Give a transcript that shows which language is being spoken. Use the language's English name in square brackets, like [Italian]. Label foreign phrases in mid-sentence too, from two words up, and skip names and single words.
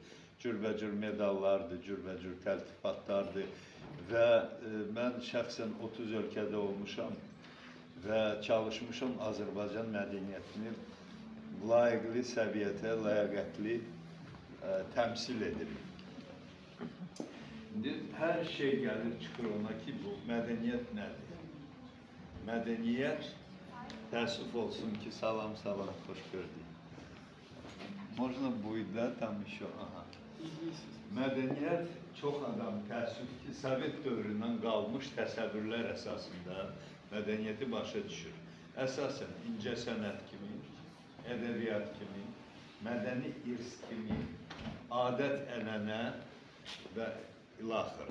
[Azerbaijani] Cürbəcür medallardır, cürbəcür təltifatlardır və mən şəxsən 30 ölkədə olmuşam və çalışmışam Azərbaycan mədəniyyətini layiqli səviyyətə, ləyaqətli təmsil edir. İndi hər şey gəlir, çıxır ona ki, bu mədəniyyət nədir? Mədəniyyət, təəssüf olsun ki, salam, xoş gördük. [Russian] Можно будет, да, там еще, aha. [Azerbaijani] Mədəniyyət çox adam təəssüf ki, Sovet dövründən qalmış təsəvvürlər əsasında mədəniyyəti başa düşür. Əsasən incə sənət kimi, ədəbiyyat kimi, mədəni irs kimi, adət-ənənə və ilaxır.